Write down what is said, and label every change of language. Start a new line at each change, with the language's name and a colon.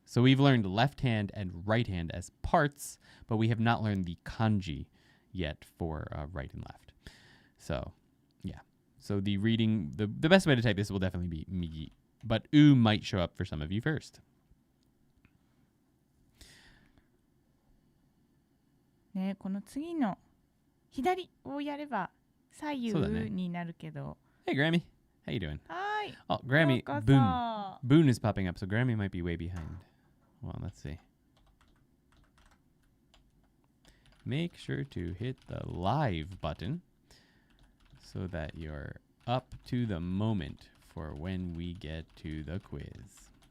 English: So we've learned left hand and right hand as parts, but we have not learned the kanji yet for right and left. So, yeah. So the reading, the best way to type this will definitely be migi, but oo might show up for some of you first.
Japanese: ね、この次の左をやれば左右になるけど。
English: Hey, Grammy. How you doing? Hi. Oh, Grammy. Boone is popping up, so Grammy might be way behind. Well, let's see. Make sure to hit the live button so that you're up to the moment for when we get to the quiz.